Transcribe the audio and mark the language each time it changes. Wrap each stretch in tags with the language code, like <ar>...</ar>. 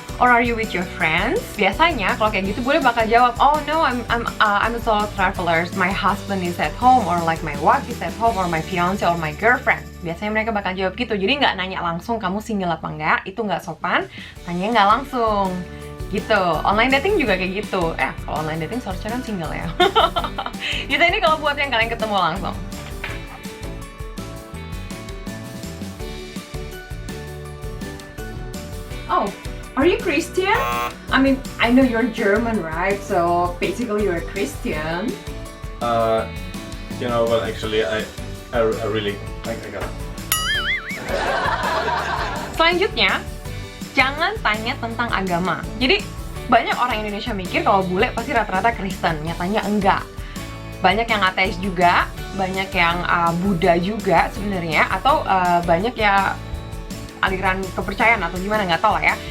<en>Or are you with your friends?</en> <id>Biasanya kalau kayak gitu boleh bakal jawab,</id> <en>oh no, I'm a solo traveler. My husband is at home, or like my wife is at home, or my fiance or my girlfriend.</en> <id>Biasanya mereka bakal jawab gitu. Jadi nggak nanya langsung kamu single apa enggak, itu nggak sopan. Tanya nggak langsung. Gitu. Online dating juga kayak gitu. Kalau online dating seharusnya kan single ya. Gitu, ini kalau buat yang kalian ketemu langsung.</id> <en>Oh, are you Christian? I mean, I know you're German, right? So basically you're a Christian. You know, well, actually, I really, I got it.</en> <id>Selanjutnya, jangan tanya tentang agama. Jadi banyak orang Indonesia mikir kalau bule pasti rata-rata Kristen, nyatanya enggak. Banyak yang ateis juga, banyak yang Buddha juga sebenarnya, atau banyak ya aliran kepercayaan atau gimana, nggak tahu lah ya.</id>